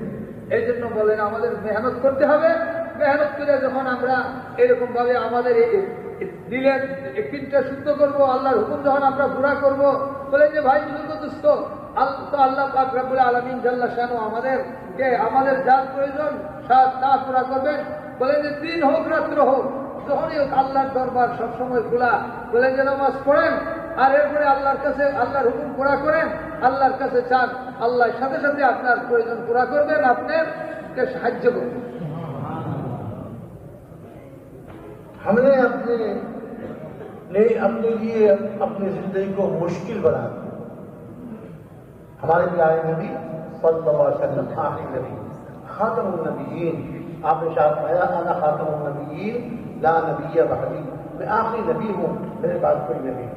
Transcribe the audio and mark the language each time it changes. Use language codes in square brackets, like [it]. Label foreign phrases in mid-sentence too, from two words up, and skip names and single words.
[bn] এই জন্য বলেন আমাদের মেহনত করতে হবে। মেহনত করে যখন আমরা এরকম ভাবে আমাদের দিলের একদিনটা শুদ্ধ করবো, আল্লাহর হুকুম যখন আমরা পুরা করব, বলে যে ভাই বুজুর্গ দোস্ত আল্লাহ পাক [ar] ربّ العالمين جلّ شأنه [bn] আমাদের যা প্রয়োজন তা পুরা করবেন। বলে যে দিন হোক রাত্র হোক, যখনই হোক আল্লাহর দরবার সবসময় খোলা। বলে যে নামাজ পড়েন আর এরপরে আল্লাহর কাছে আল্লাহর হুকুম পুরা করেন, আল্লাহর কাছে চান, আল্লাহর সাথে সাথে আপনার প্রয়োজন পুরা করবেন, আপনাকে সাহায্য করবেন। [ur] ہم نے اپنے لیے اپنی زندگی کو مشکل بنا دیا۔ ہمارے پیارے نبی [ar] صلی اللہ علیہ وسلم [ur] آخری نبی، خاتم النبیین، آپ نے شاید فرمایا [ar] انا خاتم النبیین لا نبی بعدی، [ur] میں آخری نبی ہوں، میرے بعد کوئی نبی نہیں۔